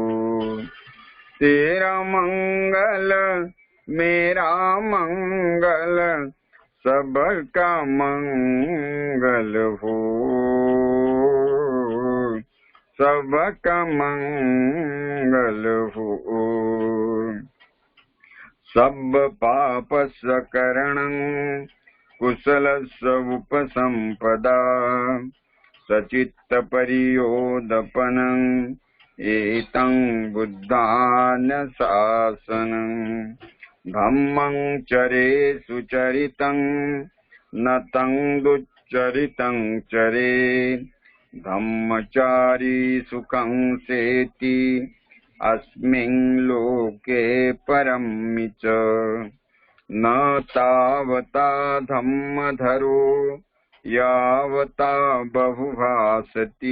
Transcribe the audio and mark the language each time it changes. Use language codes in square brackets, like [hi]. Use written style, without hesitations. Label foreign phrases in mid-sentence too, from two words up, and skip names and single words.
[hi] तेरा मंगल मेरा मंगल सबका मंगल हो। सबका मंगल हो। [pi] सब पाप सकरणं कुशलस्य उपसंपदा। सचित्त परियोदपनं एतं बुद्धान शासनं। धम्मं चरे सुचरितं न तं दुच्चरितं चरे। धम्मचारी सुखं सेति अस्मिन् लोके परं च। न तावता धम्मधरो यावता बहुभासति।